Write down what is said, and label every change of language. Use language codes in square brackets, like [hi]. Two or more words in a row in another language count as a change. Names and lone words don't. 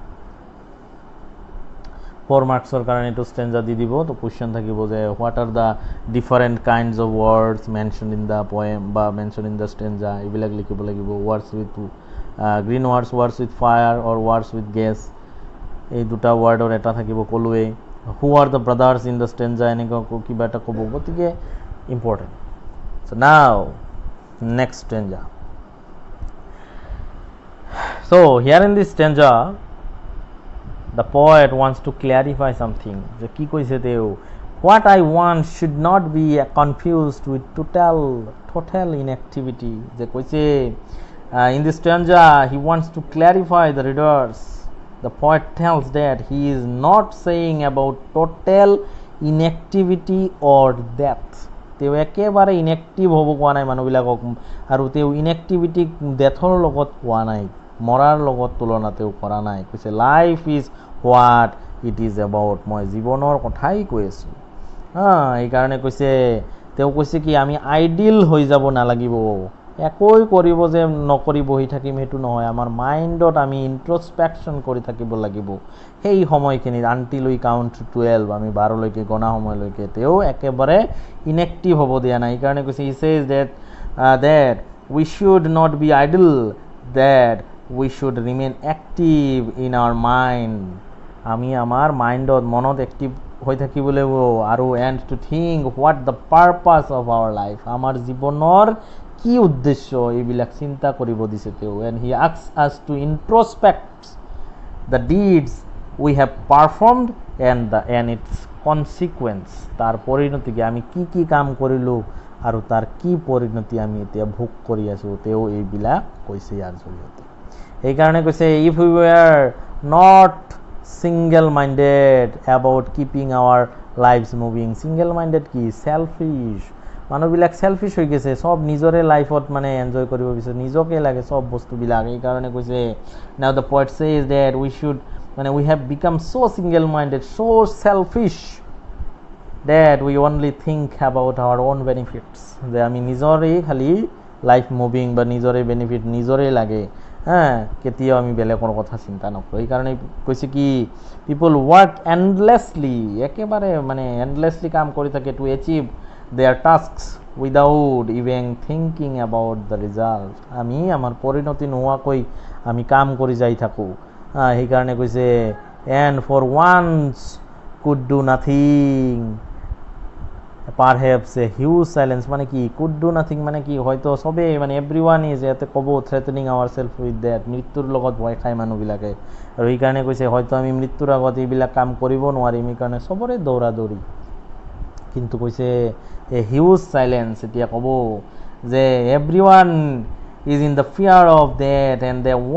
[as] 4 মাৰ্কছৰ কাৰণে এইটো ষ্টেঞ্জা দি দিব তো কুৱেশ্যন থাকিব যে [en] what are the different kinds of words mention in the poem [as] বা [en] mention in the stanza [as] এইবিলাক লিখিব লাগিব [en] words with green words words with fire or words with gas [as] এই দুটা ৱৰ্ডৰ এটা থাকিব ক'লোৱেই [en] who are the brothers in the stanza [as] এনেকুৱা কিবা এটা ক'ব গতিকে [en] important so now next stanza so here in this stanza the poet wants to clarify something [as] যে কি কৈছে তেওঁ [en] what I want should not be confused with total inactivity [as] যে কৈছে [en] in this stanza he wants to clarify the readers the poet tells that he is not saying about total inactivity or death [as] তেওঁ একেবাৰে ইনএক্টিভ হ'ব কোৱা নাই মানুহবিলাকক আৰু তেওঁ ইনএক্টিভিটি ডেথৰ লগত কোৱা নাই মৰাৰ লগত তুলনাতেও কৰা নাই কৈছে [en] life is what it is about [as] মই জীৱনৰ কথাই কৈ আছোঁ এইকাৰণে কৈছে তেওঁ কৈছে কি আমি আইডিয়েল হৈ যাব নালাগিব একোই কৰিব যে নকৰি বহি থাকিম সেইটো নহয় আমাৰ মাইণ্ডত আমি ইন্ট্ৰস্পেকশ্যন কৰি থাকিব লাগিব সেই সময়খিনিত [en] until we কাউণ্ট 12 [as] আমি 12লৈকে গণা সময়লৈকে তেওঁ একেবাৰে ইনএক্টিভ হ'ব দিয়া নাই এইকাৰণে কৈছে [en] he says that we should not be idle that we should remain active in our mind [as] আমি আমাৰ মাইণ্ডত মনত এক্টিভ হৈ থাকিব লাগিব আৰু [en] and to think what the purpose of our life [as] আমাৰ জীৱনৰ কি উদ্দেশ্য এইবিলাক চিন্তা কৰিব দিছে তেওঁ [en] and he asks us to introspect the deeds we have performed and its consequence [as] তাৰ পৰিণতি আমি কি কাম কৰিলোঁ আৰু তাৰ কি পৰিণতি আমি এতিয়া ভোগ কৰি আছোঁ তেওঁ এইবিলাক কৈছে ইয়াৰ জৰিয়তে সেইকাৰণে কৈছে [en] if we were not single minded about keeping our lives moving single minded [as] কি selfish মানুহবিলাক selfish হৈ গৈছে সব নিজৰে লাইফত মানে এনজয় কৰিব বিচাৰে নিজকে লাগে সব বস্তুবিলাক এই কাৰণে কৈছে [en] now the poet says that we should [as] মানে [en] we have become so single minded so selfish that we only think about our own benefits [as] যে আমি নিজৰে খালি [en] life moving [as] বা নিজৰে বেনিফিট নিজৰে লাগে কেতিয়াও আমি বেলেগৰ কথা চিন্তা নকৰোঁ এইকাৰণে কৈছে কি [en] people work endlessly [as] একেবাৰে মানে এণ্ডলেছলি কাম কৰি থাকে [en] to achieve their tasks without even thinking about the result [as] আমি আমাৰ পৰিণতি নোহোৱাকৈ আমি কাম কৰি যাই থাকোঁ সেইকাৰণে কৈছে [en] and for once could do nothing perhaps a huge challenge [as] মানে কি [en] could do nothing [as] মানে কি হয়তো চবেই মানে [en] everyone is [as] ইয়াতে ক'ব [en] threatening our self with death [as] মৃত্যুৰ লগত ভয় খায় মানুহবিলাকে আৰু সেইকাৰণে কৈছে হয়তো আমি মৃত্যুৰ আগত এইবিলাক কাম কৰিব নোৱাৰিম সেইকাৰণে চবৰে দৌৰা দৌৰি কিন্তু কৈছে [en] a huge challenge [as] এতিয়া ক'ব যে [en] everyone is in the fear of death and they